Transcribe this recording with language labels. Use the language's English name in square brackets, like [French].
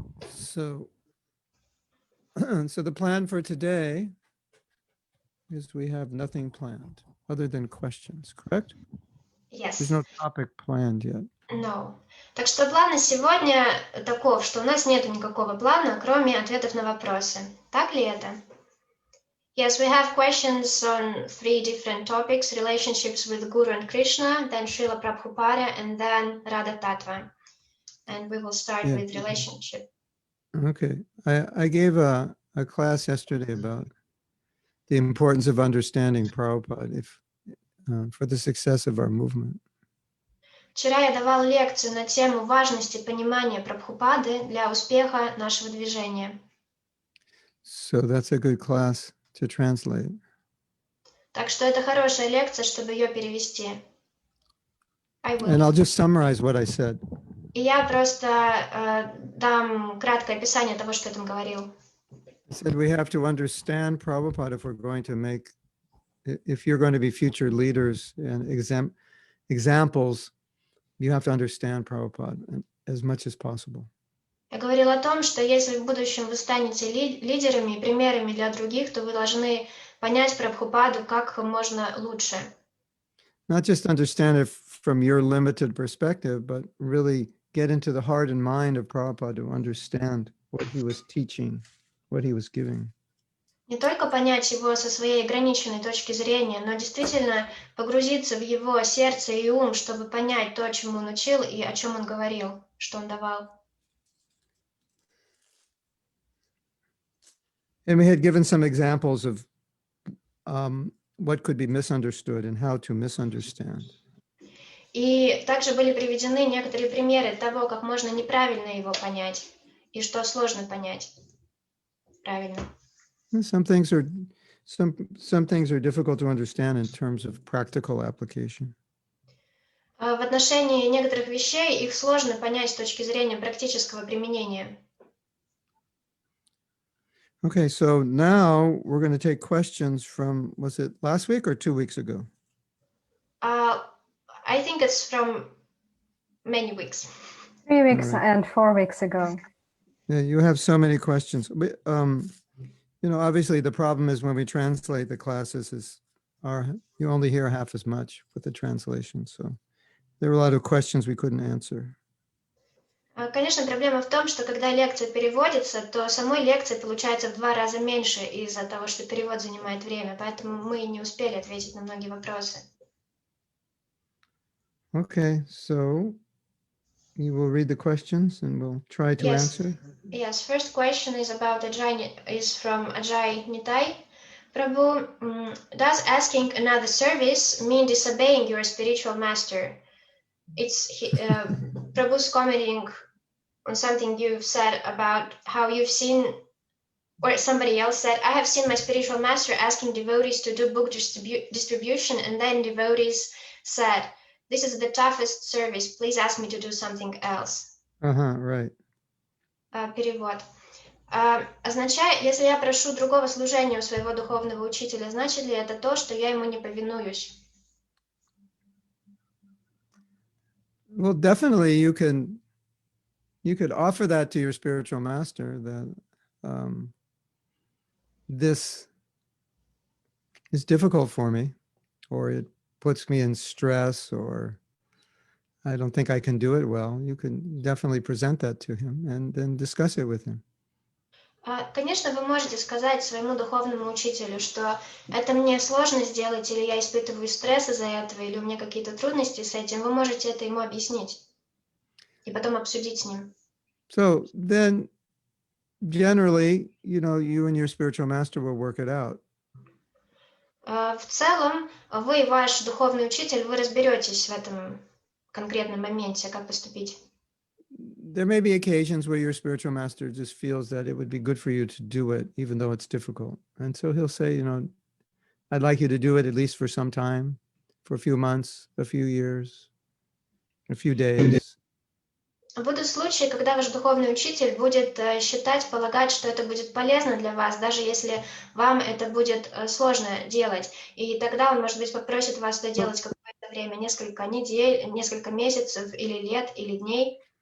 [English] So the plan for today is we have nothing planned other than questions, correct? Yes. There's no topic planned yet. No. [Russian] Так что план на сегодня таков, что у нас нет никакого плана, кроме ответов на вопросы. Так ли это? [English] Yes, we have questions on 3 different topics: relationships with Guru and Krishna, then Srila Prabhupada, and then Radha Tattva. And we will start with relationship. Okay. I gave a class yesterday about the importance of understanding Prabhupada for the success of our movement. [Russian] Вчера я давал лекцию на тему важности понимания Прабхупады для успеха нашего движения. [English] So that's a good class to translate. [Russian] Так что это хорошая лекция, чтобы ее перевести. [English] I will. And I'll just summarize what I said. [Russian] И я просто дам краткое описание того, что я там говорил. [English] I said we have to understand Prabhupada if we're going to make, if you're going to be future leaders and examples, you have to understand Prabhupada as much as possible. [Russian] Я говорила о том, что если в будущем вы станете лидерами и примерами для других, то вы должны понять Прабхупаду как можно лучше. [English] Not just understand it from your limited perspective, but really get into the heart and mind of Prabhupada to understand what he was teaching, what he was giving. [Russian] Не только понять его со своей ограниченной точки зрения, но действительно погрузиться в его сердце и ум, чтобы понять то, чему он учил и о чем он говорил, что он давал. [English] And we had given some examples of what could be misunderstood and how to misunderstand. [Russian] И также были приведены некоторые примеры того, как можно неправильно его понять и что сложно понять правильно. [English] And some things are difficult to understand in terms of practical application. [Russian] В отношении некоторых вещей их сложно понять с точки зрения практического применения. [English] Okay, so now we're going to take questions from, was it last week or 2 weeks ago? I think it's from many weeks. 3 weeks Right. and 4 weeks ago. Yeah, you have so many questions. Obviously the problem is when we translate the classes you only hear half as much with the translation. So there were a lot of questions we couldn't answer. [Russian] Конечно, проблема в том, что когда лекция переводится, то самой лекции получается в 2 раза меньше из-за того, что перевод занимает время, поэтому мы не успели ответить на многие вопросы. [English] Okay, so you will read the questions and we'll try to answer. Yes, first question is from Ajay Nitai. Prabhu, does asking another service mean disobeying your spiritual master? Prabhu's commenting on something you've said about how you've seen, or somebody else said, I have seen my spiritual master asking devotees to do book distribution, and then devotees said, this is the toughest service, please ask me to do something else. Right. [Russian] Перевод. Означает, если я прошу другого служения у своего духовного учителя, значит ли это то, что я ему не повинуюсь? [English] Well, definitely you could offer that to your spiritual master, that this is difficult for me, or it puts me in stress, or I don't think I can do it well. You can definitely present that to him and then discuss it with him. [Russian] Конечно, вы можете сказать своему духовному учителю, что это мне сложно сделать, или я испытываю стресс из-за этого, или у меня какие-то трудности с этим. Вы можете это ему объяснить и потом обсудить с ним. [English] So then generally, you and your spiritual master will work it out. [Russian] В целом, вы и ваш духовный учитель, вы разберетесь в этом конкретном моменте, как поступить. [English] There may be occasions where your spiritual master just feels that it would be good for you to do it, even though it's difficult. And so he'll say, I'd like you to do it at least for some time, for a few months, a few years, a few days. [Russian] Будут случаи, когда ваш духовный учитель будет полагать, что это будет полезно для вас, даже если вам это будет сложно делать. И тогда он, может быть, попросит вас это делать какое-то время, несколько недель, несколько месяцев, или лет, или дней.